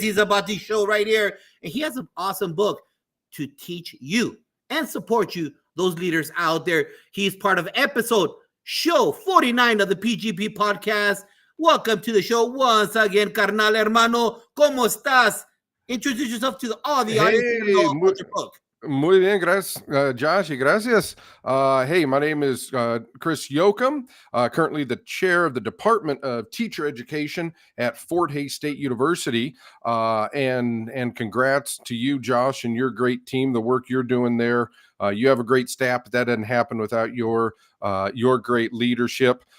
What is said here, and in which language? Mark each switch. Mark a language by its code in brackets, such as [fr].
[en] He's about to show right here. And he has an awesome book to teach you and support you, those leaders out there. He's part of show 49 of the PGP podcast. Welcome to the show once again, [es] carnal hermano. ¿Cómo estás? [en] Introduce yourself to all the audience. About your book. [es] Muy bien, gracias, Josh, y gracias. [en] Hey, my name is Chris Yoakum, currently the chair of the Department of Teacher Education at Fort Hays State University. And congrats to you, Josh, and your great team, the work you're doing there. You have a great staff, but that doesn't happen without your great leadership.